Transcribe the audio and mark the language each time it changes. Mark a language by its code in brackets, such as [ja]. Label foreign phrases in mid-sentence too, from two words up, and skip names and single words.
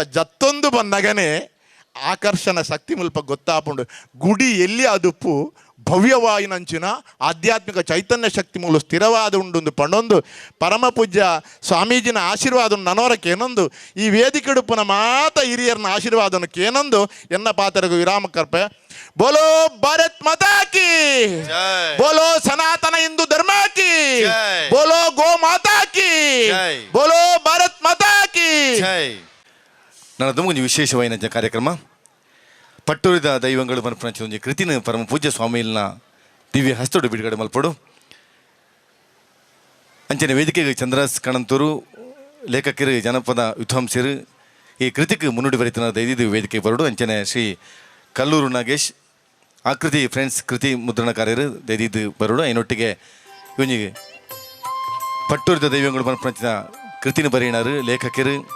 [tcy] ಜತ್ತೊಂದು ಬಂದಗನೆ ಆಕರ್ಷಣ ಶಕ್ತಿ ಮುಲ್ಪ ಗೊತ್ತಾಪುಂಡು ಗುಡಿ ಎಲ್ಲಿ ಅದುಪ್ಪು ಭವ್ಯವಾಯಿನಂಚಿನ ಆಧ್ಯಾತ್ಮಿಕ ಚೈತನ್ಯ ಶಕ್ತಿ ಮೂಲ ಸ್ಥಿರವಾದ ಉಂಡು ಪಂಡೊಂದು ಪರಮ ಪೂಜ್ಯ ಸ್ವಾಮೀಜಿನ ಆಶೀರ್ವಾದ ನನೋರಕ್ಕೆ ಏನೊಂದು ಈ ವೇದಿಕೆಡುಪ್ಪನ ಮಾತ ಹಿರಿಯರನ್ನ ಆಶೀರ್ವಾದನಕ್ಕೆ ಏನೊಂದು ಎನ್ನ ಪಾತ್ರಗೂ ವಿರಾಮ ಕರ್ಪೆ [hi] बोलो भारत माता की बोलो सनातन हिंदू धर्म की बोलो गो माता की बोलो भारत माता की. [kn] ನನ್ನ ತುಂಬ ವಿಶೇಷವಾದ ಕಾರ್ಯಕ್ರಮ [tcy] ಪಟ್ಟೂರಿದ ದೈವಂಗಳು ಮನಪಂಚ ಒಂಜಿ ಕೃತಿನ ಪರಮ ಪೂಜ್ಯ ಸ್ವಾಮಿಲ್ನ ದಿವ್ಯ ಹಸ್ತೋಡು ಬಿಡುಗಡೆ ಮಲ್ಪಡು ಅಂಚನೆ ವೇದಿಕೆಗೆ ಚಂದ್ರಾಸ್ ಕಣಂತೂರು ಲೇಖಕರು ಜನಪದ ವಿದ್ವಾಂಸರು ಈ ಕೃತಿಗೆ ಮುನ್ನುಡಿ ಬರಿತನ ದೈದಿದ್ದು ವೇದಿಕೆ ಬರಡು ಅಂಚನೆ ಶ್ರೀ ಕಲ್ಲೂರು ನಾಗೇಶ್ ಆಕೃತಿ ಫ್ರೆಂಡ್ಸ್ ಕೃತಿ ಮುದ್ರಣಕಾರ್ಯರು ದೈದಿದ್ದು ಬರಡು ಐನೊಟ್ಟಿಗೆ ಇವನಿಗೆ ಪಟ್ಟೂರಿದ ದೈವಂಗಳು ಮನಪಂಚಿನ ಕೃತಿನ ಬರೆಯಣರು ಲೇಖಕರು